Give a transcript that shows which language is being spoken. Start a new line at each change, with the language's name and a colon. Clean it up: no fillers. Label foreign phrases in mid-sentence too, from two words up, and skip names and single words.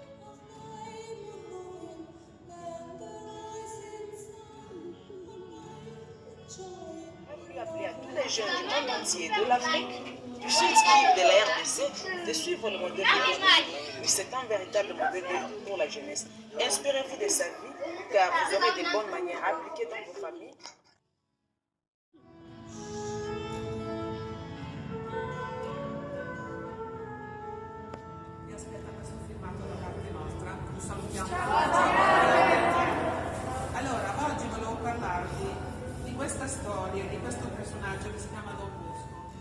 French: Je voulais appeler à tous les jeunes du monde entier, de l'Afrique, du Sud-Kivu, de la RDC, de suivre le modèle de Don Bosco. C'est un véritable modèle pour la jeunesse. Inspirez-vous de sa vie, car vous aurez des bonnes manières à appliquer dans vos familles.
Italian: Allora, oggi volevo parlarvi di questa storia, di questo personaggio che si chiama Don Bosco.